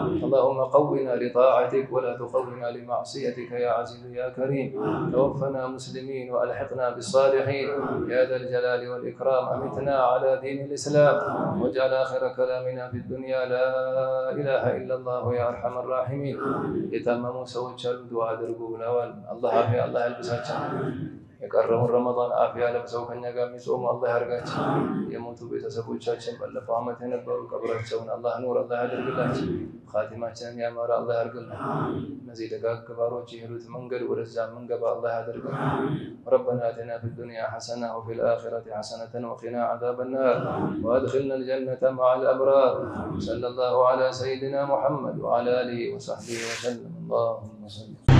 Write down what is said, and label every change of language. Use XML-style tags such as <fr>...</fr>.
<ar>اللهم قونا لطاعتك ولا تقونا لمعصيتك يا عزيز يا كريم. توفنا مسلمين وألحقنا بالصالحين يا ذا الجلال والإكرام. أمتنا على دين الإسلام، واجعل آخر كلامنا في الدنيا لا إله إلا الله يا أرحم الراحمين. يتمموا سوى دعاء درقوا بلاوال. الله عافية، الله يلبسها</ar> <am>የቀረውን ረመዳን አፍያ ለብሰው ከኛ ጋር የሚጾሙ አላህ ያርጋቸው። የሞቱ ቤተሰቦቻችን ባለፈው ዓመት የነበሩ ቀብራቸውን አላህ ኑር አላህ ያደርግላቸው። ኻቲማችንን ያማረ አላህ ያርግልን። እነዚህ ደጋግ ባሮች የሄዱት መንገድ ወደዛ መንገባ አላህ ያደርግልን።</am> <ar>ربنا آتنا في الدنيا حسنة وفي الآخرة حسنة وقنا عذاب النار وأدخلنا الجنة مع الأبرار. صلى الله على سيدنا محمد وعلى آله وصحبه وسلم. اللهم صل</ar>